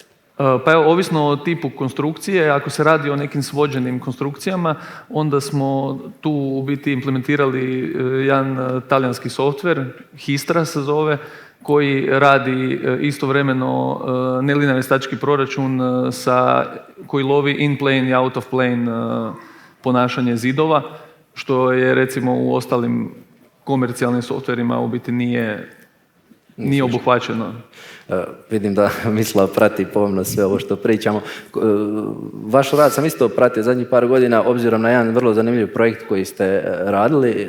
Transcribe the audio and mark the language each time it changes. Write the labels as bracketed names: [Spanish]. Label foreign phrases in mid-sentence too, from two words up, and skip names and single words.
[Croatian] Pa evo, ovisno o tipu konstrukcije, ako se radi o nekim svođenim konstrukcijama, onda smo tu u biti implementirali jedan talijanski softver, Histra se zove, koji radi istovremeno nelinearni statički proračun koji lovi [English] in-plane [Croatian] i [English] out-of-plane [Croatian] ponašanje zidova, što je recimo u ostalim komercijalnim softverima u biti nije obuhvaćeno. Vidim da Mislav prati pomno sve ovo što pričamo. Vaš rad sam isto pratio zadnjih par godina, obzirom na jedan vrlo zanimljiv projekt koji ste radili.